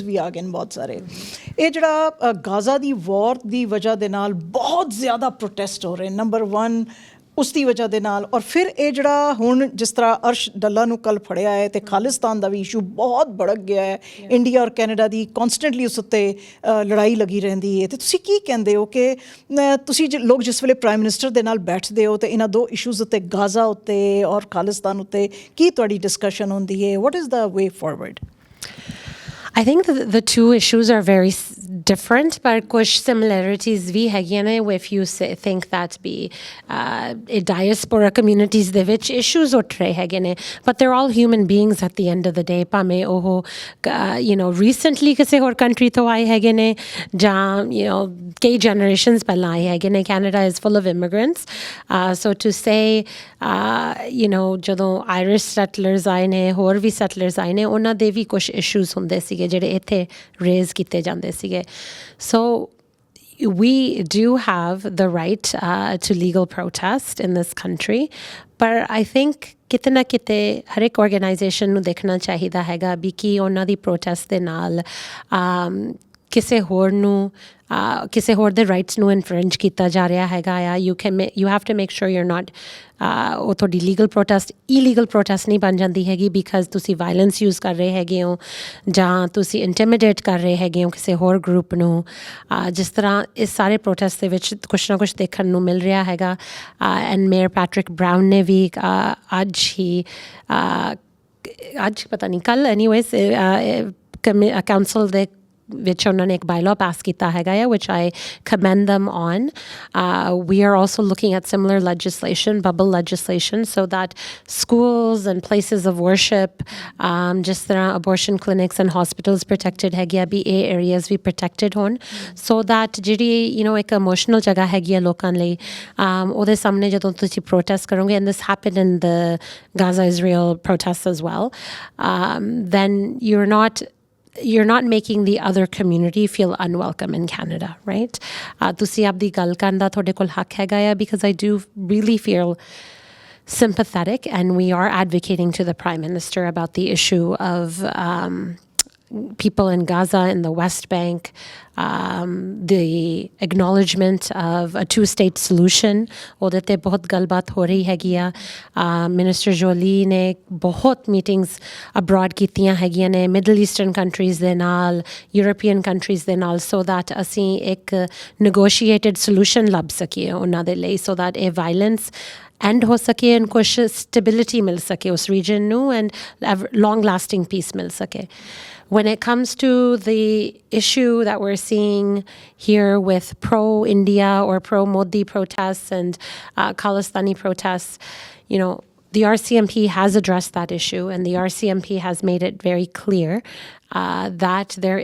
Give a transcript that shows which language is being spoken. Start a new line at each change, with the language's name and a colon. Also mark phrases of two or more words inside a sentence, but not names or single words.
Punjabi: ਵੀ ਆ ਗਏ ਨੇ ਬਹੁਤ ਸਾਰੇ ਇਹ ਜਿਹੜਾ ਗਾਜ਼ਾ ਦੀ ਵਾਰ ਦੀ ਵਜ੍ਹਾ ਦੇ ਨਾਲ ਬਹੁਤ ਜ਼ਿਆਦਾ ਪ੍ਰੋਟੈਸਟ ਹੋ ਰਹੇ ਨੰਬਰ 1 ਉਸ ਦੀ ਵਜ੍ਹਾ ਦੇ ਨਾਲ ਔਰ ਫਿਰ ਇਹ ਜਿਹੜਾ ਹੁਣ ਜਿਸ ਤਰ੍ਹਾਂ ਅਰਸ਼ ਡੱਲਾ ਨੂੰ ਕੱਲ੍ਹ ਫੜਿਆ ਹੈ ਅਤੇ ਖਾਲਿਸਤਾਨ ਦਾ ਵੀ ਇਸ਼ੂ ਬਹੁਤ ਭੜਕ ਗਿਆ ਹੈ ਇੰਡੀਆ ਔਰ ਕੈਨੇਡਾ ਦੀ ਕੌਨਸਟੈਂਟਲੀ ਉਸ ਉੱਤੇ ਲੜਾਈ ਲੱਗੀ ਰਹਿੰਦੀ ਹੈ ਅਤੇ ਤੁਸੀਂ ਕੀ ਕਹਿੰਦੇ ਹੋ ਕਿ ਤੁਸੀਂ ਲੋਕ ਜਿਸ ਵੇਲੇ
English: Prime Minister
Punjabi: ਦੇ ਨਾਲ ਬੈਠਦੇ ਹੋ ਅਤੇ ਇਹਨਾਂ ਦੋ ਇਸ਼ੂਜ਼ ਉੱਤੇ ਗਾਜ਼ਾ ਉੱਤੇ ਔਰ ਖਾਲਿਸਤਾਨ ਉੱਤੇ ਕੀ ਤੁਹਾਡੀ ਡਿਸਕਸ਼ਨ ਹੁੰਦੀ ਹੈ
English: What is the way forward I think the two issues are very different, but
Punjabi: ਕੁਝ ਸਿਮਿਲੈਰਿਟੀਜ਼ ਵੀ ਹੈਗੀਆਂ
English: if you think that be diaspora communities
Punjabi: ਦੇ ਵਿੱਚ ਇਸ਼ੂਜ਼ ਉਤਰੇ ਹੈਗੀਆਂ
English: but they're all human beings at the end of the day
Punjabi: ਪਾਮੇ ਓਹੋ ਰੀਸੈਂਟਲੀ ਕਿਸੇ ਹੋਰ ਕੰਟਰੀ ਤੋਂ ਆਏ ਹੈਗੀਆਂ ਜਾਂ ਕਈ ਜਨਰੇਸ਼ਨਜ਼ ਪਹਿਲਾਂ ਆਏ ਹੈਗੀਆਂ
English: ja kei generations pehla aaye hagiyan Canada is full of immigrants so to say
Punjabi: ਜਦੋਂ
English: Irish settlers
Punjabi: ਆਏ ਨੇ ਹੋਰ ਵੀ settlers ਆਏ ਨੇ ਉਹਨਾਂ ਦੇ ਵੀ ਕੁਝ issues ਹੁੰਦੇ ਸੀਗੇ ਜਿਹੜੇ ਇੱਥੇ raise ਕੀਤੇ ਜਾਂਦੇ ਸੀਗੇ
English: so we do have the right to legal protest in this country but I
Punjabi: think ਕਿਤੇ ਨਾ ਕਿਤੇ ਹਰ ਇੱਕ ਆਰਗੇਨਾਈਜੇਸ਼ਨ ਨੂੰ ਦੇਖਣਾ ਚਾਹੀਦਾ ਹੈਗਾ ਵੀ ਕਿ ਉਹਨਾਂ ਦੀ ਪ੍ਰੋਟੈਸਟ ਦੇ ਨਾਲ ਕਿਸੇ ਹੋਰ ਨੂੰ ਕਿਸੇ ਹੋਰ ਦੇ ਰਾਈਟਸ ਨੂੰ ਇਨਫਰਿੰਜ ਕੀਤਾ ਜਾ ਰਿਹਾ ਹੈਗਾ ਆ
English: you have to make sure you are not
Punjabi: ਉਹ ਤੁਹਾਡੀ
English: legal protest illegal protest
Punjabi: ਨਹੀਂ ਬਣ ਜਾਂਦੀ ਹੈਗੀ ਬਿਕਾਜ਼ ਤੁਸੀਂ
English: violence use
Punjabi: ਕਰ ਰਹੇ ਹੈਗੇ ਹੋ ਜਾਂ ਤੁਸੀਂ ਇੰਟੀਮੀਡੇਟ ਕਰ ਰਹੇ ਹੈਗੇ ਹੋ ਕਿਸੇ ਹੋਰ ਗਰੁੱਪ ਨੂੰ ਜਿਸ ਤਰ੍ਹਾਂ ਇਸ ਸਾਰੇ ਪ੍ਰੋਟੈਸਟ ਦੇ ਵਿੱਚ ਕੁਛ ਨਾ ਕੁਛ ਦੇਖਣ ਨੂੰ ਮਿਲ ਰਿਹਾ ਹੈਗਾ ਐਂਡ ਮੇਅਰ ਪੈਟਰਿਕ ਬਰਾਊਨ ਨੇ ਵੀ ਅੱਜ ਪਤਾ ਨਹੀਂ ਕੱਲ੍ਹ
English: anyways council
Punjabi: ਦੇ which ਉਹਨਾਂ ਨੇ ਇੱਕ
English: bylaw pass
Punjabi: ਕੀਤਾ ਹੈਗਾ ਆ
English: which I commend them on. We are also looking at similar legislation, bubble legislation, so that schools and places of worship,
Punjabi: ਜਿਸ ਤਰ੍ਹਾਂ
English: abortion clinics and hospitals protected
Punjabi: ਹੈਗੇ ਆ ਵੀ ਇਹ areas ਵੀ protected ਹੋਣ
English: so that
Punjabi: ਜਿਹੜੀ ਇੱਕ emotional ਜਗ੍ਹਾ ਹੈਗੀ ਆ ਲੋਕਾਂ ਲਈ ਉਹਦੇ ਸਾਹਮਣੇ ਜਦੋਂ ਤੁਸੀਂ protest ਕਰੋਗੇ
English: and this happened in the Gaza-Israel protests as well, then you're not making the other community feel unwelcome in Canada, right?
Punjabi: ਤੁਸੀਂ ਆਪਦੀ ਗੱਲ ਕਰਨ ਦਾ ਤੁਹਾਡੇ ਕੋਲ ਹੱਕ ਹੈਗਾ ਆ
English: because I do really feel sympathetic and we are advocating to the Prime Minister about the issue of people in Gaza, in the West Bank, the acknowledgement of a two-state solution.
Punjabi: ਉਹਦੇ ਤੇ ਬਹੁਤ ਗੱਲਬਾਤ ਹੋ ਰਹੀ ਹੈਗੀ ਆ ਮਿਨਿਸਟਰ ਜੋਲੀ ਨੇ ਬਹੁਤ
English: meetings abroad
Punjabi: ਕੀਤੀਆਂ ਹੈਗੀਆਂ ਨੇ
English: Middle Eastern countries
Punjabi: ਦੇ ਨਾਲ
English: European countries
Punjabi: ਦੇ ਨਾਲ
English: so that
Punjabi: ਅਸੀਂ ਇੱਕ
English: negotiated solution
Punjabi: ਲੱਭ ਸਕੀਏ ਉਹਨਾਂ ਦੇ ਲਈ
English: so that
Punjabi: ਇਹ ਵਾਇਲੈਂਸ ਐਂਡ ਹੋ ਸਕੇ ਐਂਡ ਕੁਛ ਸਟੈਬਿਲਿਟੀ ਮਿਲ ਸਕੇ
English: ਉਸ ਰੀਜਨ ਨੂੰ ਐਂਡ ਲੌਂਗ ਲਾਸਟਿੰਗ ਪੀਸ ਮਿਲ ਸਕੇ When it comes to the issue that we're seeing here with pro-India or pro-Modi protests and Khalistani protests, the RCMP has addressed that issue and the RCMP has made it very clear that